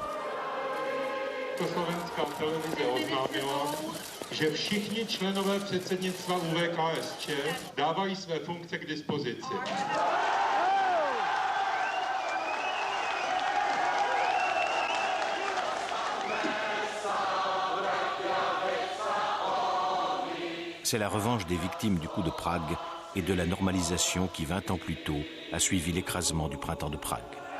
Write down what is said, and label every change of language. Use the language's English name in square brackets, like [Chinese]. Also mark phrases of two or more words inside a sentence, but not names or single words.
[Czech] Československá televize oznámila, že všichni členové předsednictva UVKSČ dávají své funkce k dispozici. [French] C'est la revanche des victimes du coup de Prague et de la normalisation qui, 20 ans plus tôt, a suivi l'écrasement du printemps de Prague.